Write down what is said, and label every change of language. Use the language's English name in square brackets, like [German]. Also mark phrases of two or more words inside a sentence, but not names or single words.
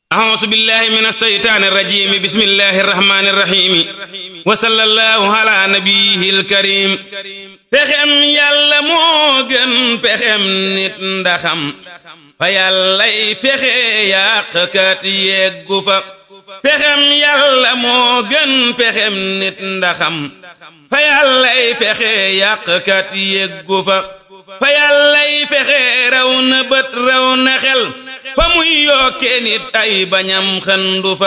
[Arabic] أعوذ بالله من الشيطان الرجيم بسم الله الرحمن الرحيم وصلى الله على نبيه الكريم [Wolof] pexem yàlla moo gën pexem nit ndaxam fa yàllay fexe yàqkat yeggu fa pexem yàlla moo gën pexem nit ndaxam fa yàllay fexe yàqkat yeggu fa fa yàllay fexe raw na bët raw na xel fa muy yokkee nit ay bañam xëndu fa